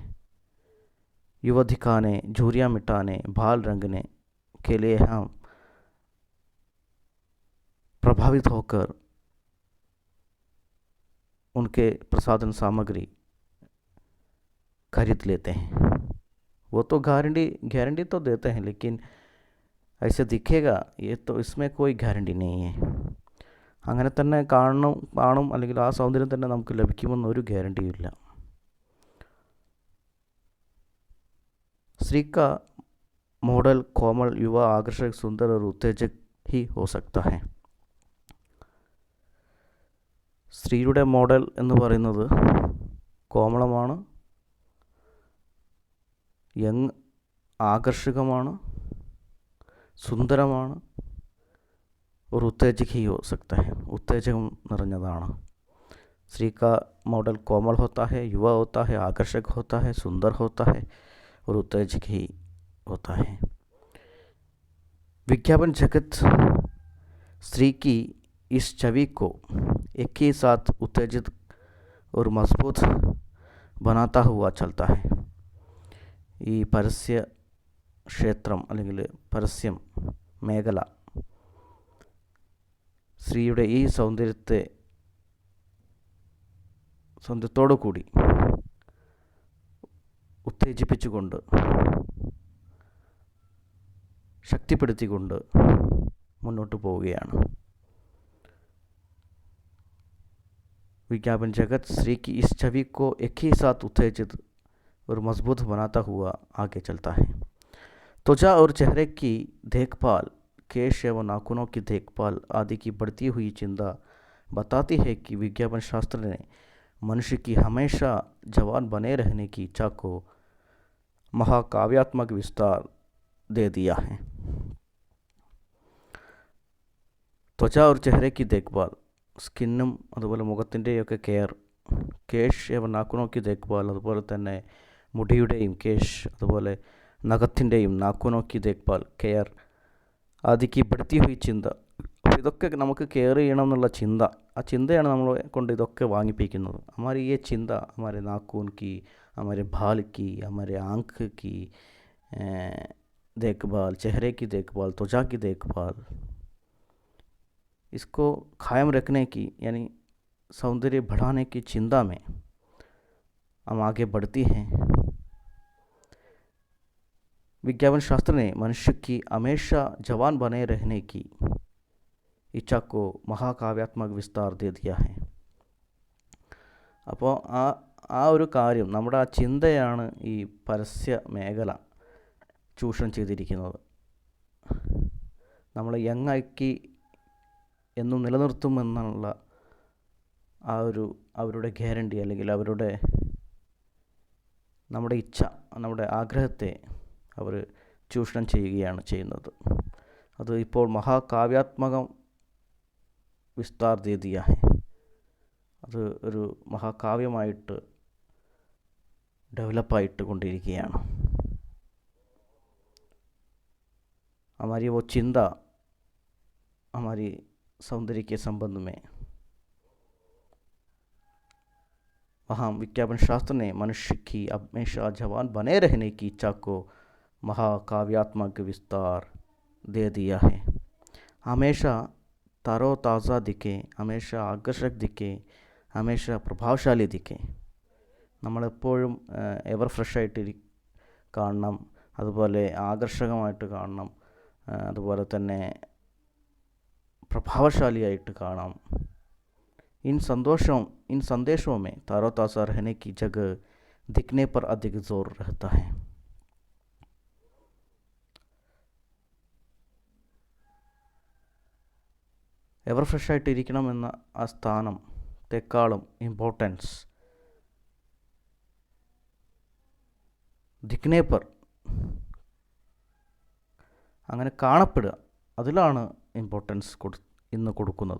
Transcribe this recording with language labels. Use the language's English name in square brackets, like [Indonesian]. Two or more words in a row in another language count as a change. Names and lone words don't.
[Hindi] युवा दिखाने, झुर्रियाँ मिटाने, बाल रंगने के लिए हम प्रभावित होकर उनके प्रसाधन सामग्री खरीद लेते हैं. वो तो गारंटी तो देते हैं, लेकिन ऐसे दिखेगा ये तो, इसमें कोई गारंटी नहीं है. [Malayalam] അങ്ങനെ തന്നെ കാണും അല്ലെങ്കിൽ ആ സൗന്ദര്യം തന്നെ നമുക്ക് ലഭിക്കുമെന്നൊരു ഗ്യാരണ്ടിയും ഇല്ല. [Hindi] स्त्री का मॉडल कोमल, युवा, आकर्षक, सुंदर और उत्तेजक ही हो सकता है. [Malayalam] സ്ത്രീയുടെ മോഡൽ എന്ന് പറയുന്നത് കോമളമാണ്, യങ്, ആകർഷകമാണ്, സുന്ദരമാണ്, ഒരു [Hindi] उत्तेजक ही हो सकता है, [Malayalam] उत्तेजകം നിറഞ്ഞതാണ്. [Hindi] स्त्री का मॉडल कोमल होता है, युवा होता है, आकर्षक होता है, सुंदर होता है और उत्तेजक ही होता है. विज्ञापन जगत स्त्री की इस छवि को एक ही साथ उत्तेजित और मजबूत बनाता हुआ चलता है. [Malayalam] ഈ പരസ്യ ക്ഷേത്രം അല്ലെങ്കിൽ പരസ്യം മേഖല സ്ത്രീയുടെ ഈ സൗന്ദര്യത്തോടു കൂടി ഉത്തേജിപ്പിച്ചുകൊണ്ട്, ശക്തിപ്പെടുത്തിക്കൊണ്ട് മുന്നോട്ട് പോവുകയാണ്. [Hindi] विज्ञापन जगत स्त्री की इस छवि को एक ही साथ उत्तेजित और मजबूत बनाता हुआ आगे चलता है. त्वचा और चेहरे की देखभाल, केश एवं नाखूनों की देखभाल आदि की बढ़ती हुई चिंता बताती है कि विज्ञापन शास्त्र ने मनुष्य की हमेशा जवान बने रहने की इच्छा को महाकाव्यात्मक विस्तार दे दिया है. त्वचा और चेहरे की देखभाल, [Malayalam] സ്കിന്നും അതുപോലെ മുഖത്തിൻ്റെയൊക്കെ കെയർ, [Hindi] केश एवं नाखूनों की देखभाल, [Malayalam] അതുപോലെ തന്നെ മുടിയുടെയും കേഷ്, അതുപോലെ നഖത്തിൻ്റെയും [Hindi] नाखूनों की देखभाल, [Malayalam] കെയർ, [Hindi] आदि की बढ़ती हुई चिंता. [Malayalam] അപ്പോൾ ഇതൊക്കെ നമുക്ക് കെയർ ചെയ്യണം എന്നുള്ള ചിന്ത, ആ ചിന്തയാണ് നമ്മളെ കൊണ്ട് ഇതൊക്കെ വാങ്ങിപ്പിക്കുന്നത്. [Hindi] हमारी ये चिंता हमारे नाखून की, हमारे बाल की, हमारे आँख की देखभाल, चेहरे की देखभाल, त्वचा की देखभाल, इसको कायम रखने की, यानी सौंदर्य बढ़ाने की चिंता में हम आगे बढ़ती हैं. विज्ञापन शास्त्र ने मनुष्य की हमेशा जवान बने रहने की इच्छा को महाकाव्यात्मक विस्तार दे दिया है. [Malayalam] അപ്പോൾ ആ ഒരു കാര്യം, നമ്മുടെ ആ ചിന്തയാണ് ഈ പരസ്യ മേഖല ചൂഷണം ചെയ്തിരിക്കുന്നത്. നമ്മളെ യങ്ങാക്കി എന്നും നിലനിർത്തുമെന്നുള്ള അവരുടെ ഗ്യാരണ്ടി, അല്ലെങ്കിൽ നമ്മുടെ ഇച്ഛ, നമ്മുടെ ആഗ്രഹത്തെ അവർ ചൂഷണം ചെയ്യുകയാണ് ചെയ്യുന്നത്. അത് ഇപ്പോൾ [Hindi] महाकाव्यात्मक विस्तार दे दिया है, [Malayalam] അത് ഒരു മഹാകാവ്യമായിട്ട് डेवलपाയിട്ട് കൊണ്ടിരിക്കുകയാണ്. [Hindi] हमारी वो चिंता हमारी सौंदर्य के संबंध में, वहाँ विज्ञापन शास्त्र ने मनुष्य की हमेशा जवान बने रहने की इच्छा को महाकाव्यात्मक विस्तार दे दिया है. हमेशा तरोताज़ा दिखे, हमेशा आकर्षक दिखे, हमेशा प्रभावशाली दिखे. [Malayalam] നമ്മളെപ്പോഴും എവർ ഫ്രഷായിട്ട് കാണണം, അതുപോലെ ആകർഷകമായിട്ട് കാണണം, അതുപോലെ തന്നെ പ്രഭാവശാലിയായിട്ട് കാണാം. [Hindi] इन संदेशों में तरोताज़ा रहने की जगह दिखने पर अधिक जोर रहता है. [Malayalam] എവർ ഫ്രഷായിട്ട് ഇരിക്കണമെന്ന ആ സ്ഥാനത്തെക്കാളും ഇമ്പോർട്ടൻസ് [Hindi] दिखने पर, [Malayalam] അങ്ങനെ കാണപ്പെടുക, അതിലാണ് ഇമ്പോർട്ടൻസ് ഇന്ന് കൊടുക്കുന്നത്.